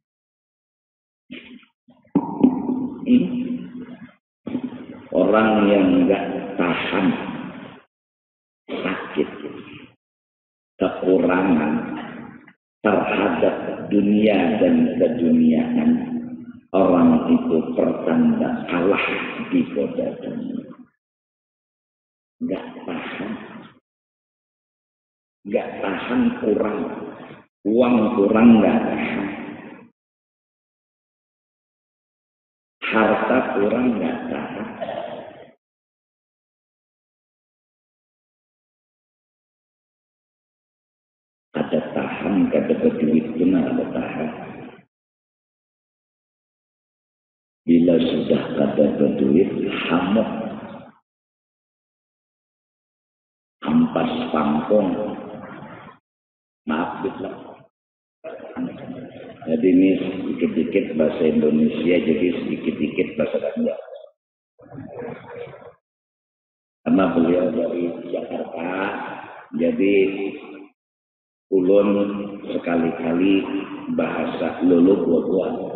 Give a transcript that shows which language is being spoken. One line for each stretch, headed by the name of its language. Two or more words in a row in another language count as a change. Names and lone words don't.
Indonesian: Orang yang enggak tahan sakit, kekurangan terhadap dunia dan keduniaan, orang itu pertanda kalah di goda dunia. Enggak tahan kurang, uang kurang enggak tahan, harta kurang enggak tahan.
Banjar: Ada tahan, kada berduit pun ada tahan. Bila sudah kada berduit, hamuk, ampas pangkong,
Indonesian: maaf lah. Jadi ini sedikit-sedikit bahasa Indonesia, jadi sedikit-sedikit bahasa Jawa.
Banjar: Karena beliau dari Jakarta, jadi ulun sekali-kali bahasa lulu buat-buat.